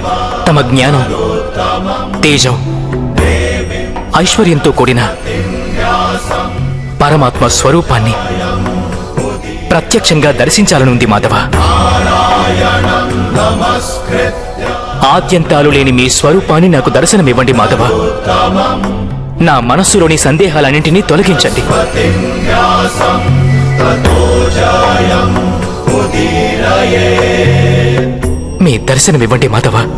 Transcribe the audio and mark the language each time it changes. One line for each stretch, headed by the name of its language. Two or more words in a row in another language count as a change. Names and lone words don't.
Telugu: తమ జ్ఞానం, తేజం, ఐశ్వర్యంతో కూడిన పరమాత్మ స్వరూపాన్ని ప్రత్యక్షంగా దర్శించాలని ఉంది మాధవ.
Sanskrit: నారాయణం నమస్కృత్య
Telugu: ఆద్యంతాలు లేని మీ స్వరూపాన్ని నాకు దర్శనమివ్వండి మాధవ. నా మనస్సులోని సందేహాలన్నింటినీ తొలగించండి.
Sanskrit: व्यासं ततो जयं उदीरये
Telugu: మీ దర్శనమివ్వండి మాధవ.